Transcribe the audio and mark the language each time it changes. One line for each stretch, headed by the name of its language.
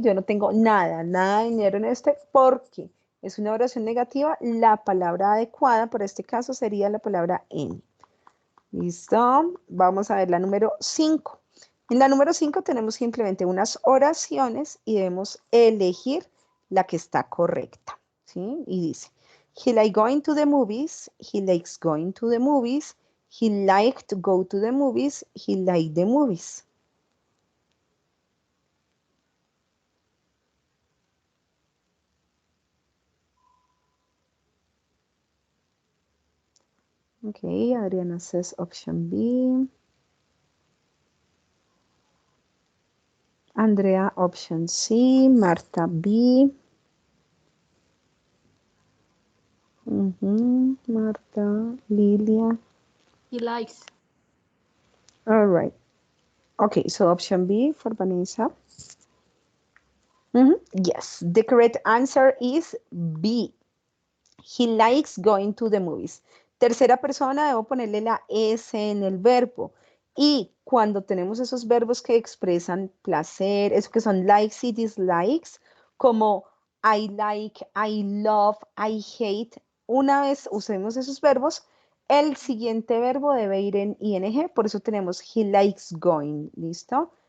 Spanish: Yo no tengo nada de dinero en este porque es una oración negativa. La palabra adecuada para este caso sería la palabra any. ¿Listo? Vamos a ver la número 5. En la número 5 tenemos simplemente unas oraciones y debemos elegir la que está correcta. ¿Sí?
English: Y dice, he liked going to the movies, he likes going to the movies, he liked to go to the movies, he liked the movies. Okay, Adriana says option B. Andrea, option C. Marta, B. Marta, Lilia. He likes. All right. Okay, so option B for Vanessa. Yes, the correct answer is B. He likes going to the movies.
Spanish: Tercera persona, debo ponerle la S en el verbo. Y cuando tenemos esos verbos que expresan placer, eso que son likes y dislikes, como I like, I love, I hate, una vez usemos esos verbos, el siguiente verbo debe ir en ing, por eso tenemos he likes going, ¿listo?